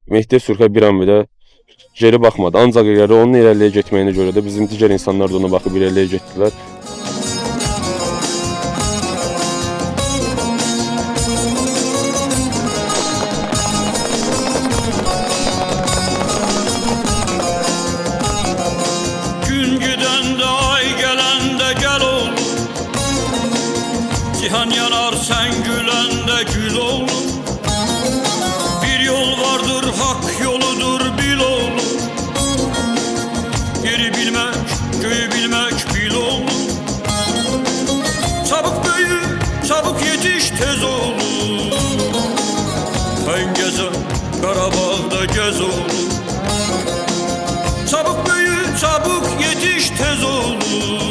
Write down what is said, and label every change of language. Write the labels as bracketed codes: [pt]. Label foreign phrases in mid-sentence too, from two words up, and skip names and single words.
[az] Mehdi Sürkay bir an bile geri baxmadı. Ancaq əgər onun irəliyə getməyinə görə də bizim digər insanlar da ona baxıb irəliyə getdilər. Gün gidəndə, ay gələndə gəl oğlum, cihan yanar sən güləndə gül oğlum. Bir yol vardır, hak yoludur bil oğlum. Yeri bilmək, göğü bilmək bil oğlum. [tr] Çabuk büyü, çabuk yetiş [az] tez oğlum. Sən gəzən Qarabağda gəz oğlum. [tr] Çabuk büyü, çabuk yetiş [az] tez oğlum.